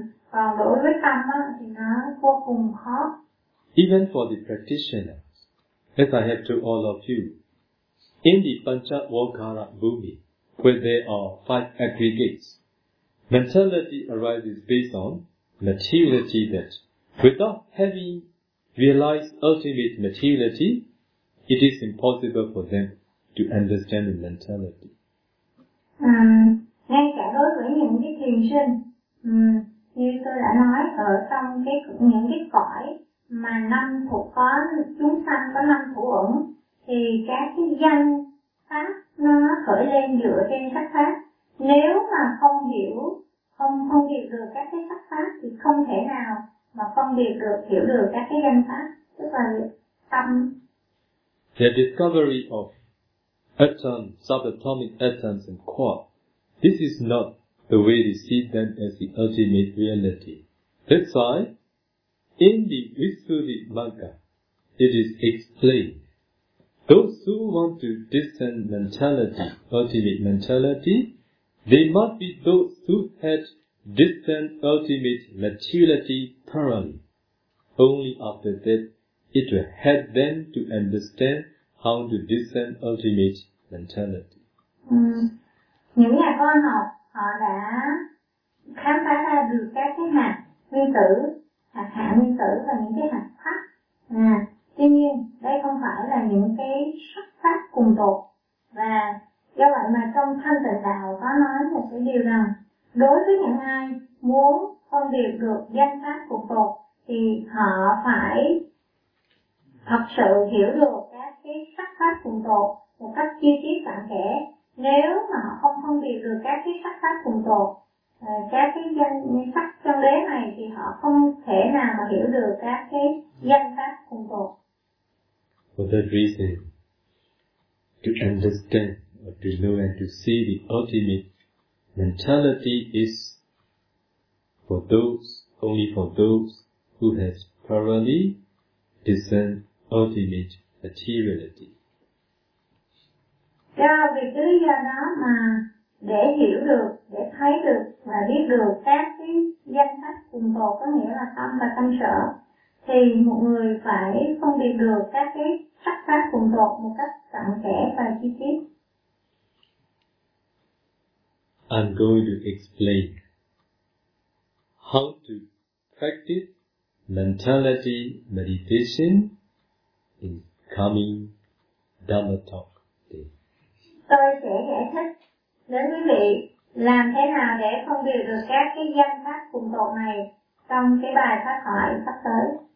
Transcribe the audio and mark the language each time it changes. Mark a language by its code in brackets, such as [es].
[vi] Còn đối với tâm á, thì nó vô cùng khó. [en] Even for the practitioners, as I have told all of you, in the Panchavakara Bhumi, where there are five aggregates, mentality arises based on materiality that, without having realized ultimate materiality, it is impossible for them to understand the mentality. [vi] Ngay cả đối với những cái thiền sinh, như tôi đã nói ở trong cái những cái cõi mà năm thuộc có chúng sanh có năm thủ uẩn, thì các cái danh pháp nó khởi lên dựa trên sắc pháp. Nếu mà không hiểu, không hiểu được các cái sắc pháp thì không thể nào mà không biết được hiểu được các cái danh pháp, tức là tâm. [en] The discovery of atom, subatomic atoms and quark. This is not the way we see them as the ultimate reality. That's why, in the Visuddhi Magga, it is explained. Those who want to discern mentality, ultimate mentality, they must be those who had discerned ultimate materiality thoroughly. Only after that, it will help them to understand how to discern ultimate mentality. [vi] Những nhà khoa học họ đã khám phá ra được các cái hạt nguyên tử, hạt hạ nguyên tử và những cái hạt sắt. Tuy nhiên, đây không phải là những cái sắc sắc cùng tột. Và do vậy mà trong thanh tịnh đạo có nói một cái điều rằng, đối với những ai muốn phân biệt được danh sắc cùng tột thì họ phải thật sự hiểu được các cái sắc sắc cùng tột một cách chi tiết cặn kẽ. Nếu mà họ không phân biệt được các cái sắc pháp cùng tột, các cái danh sắc chân đế này, thì họ không thể nào mà hiểu được các cái danh pháp cùng tột. [en] For that reason, to understand, or to know and to see the ultimate mentality is for those, only for those who has thoroughly discerned ultimate materiality. [vi] Do việc lý do đó mà để hiểu được, để thấy được và biết được các cái danh sách cùng tột, có nghĩa là tâm và tâm sở, thì một người phải phân biệt được các cái sắc pháp cùng tột một cách cặn kẽ và chi tiết. [en] I'm going to explain how to practice mentality meditation in coming Dhamma talk. [vi] Tôi sẽ giải thích đến quý vị làm thế nào để phân biệt được các cái danh pháp cùng tột này trong cái bài pháp thoại sắp tới.